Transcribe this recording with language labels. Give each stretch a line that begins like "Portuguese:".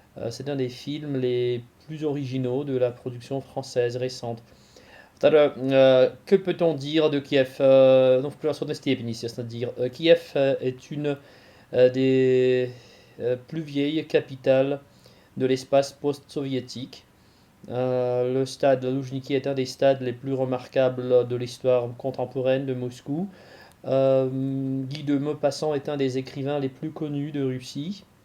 French: C'est un des films les plus originaux de la production française récente. Que peut-on dire de Kiev?
Russian: Ну, в превосходной степени, естественно, dire.
French: Kiev est une des plus vieilles capitales de l'espace post-soviétique. Le stade Loujniki est un des stades les plus remarquables de l'histoire contemporaine de Moscou. Guy de Maupassant est un des écrivains les plus connus de Russie.